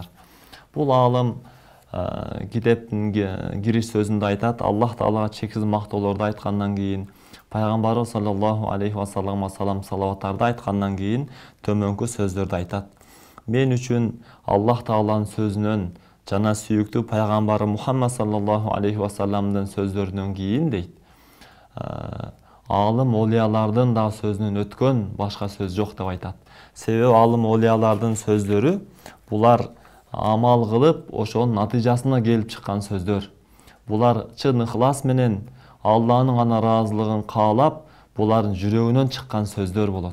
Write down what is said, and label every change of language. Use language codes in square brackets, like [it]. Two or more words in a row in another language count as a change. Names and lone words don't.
[ky] Бул аалым китептин кириш сөзүндө айтат: Аллах Таалага чексиз мактоолорду айткандан кийин, Пайгамбарыбыз [ar] صلى الله عليه وسلم [ky] салам салаваттарды айткандан кийин төмөнкү сөздөрдү айтат. Мен үчүн Аллах Тааланын сөзүнөн жана сүйүктүү пайгамбары Мухаммад [ar] صلى الله عليه وسلم [ky] сөздөрүнөн кийин дейт, аалым олиялардын да сөзүнөн өткөн башка сөз жок деп айтат. Себеби аалым олиялардын сөздөрү булар амал кылып ошонун натыйжасына келип чыккан сөздөр. Булар чын ыхлас менен Алланын гана ыраазылыгын каалап, булардын жүрөгүнөн чыккан сөздөр болот.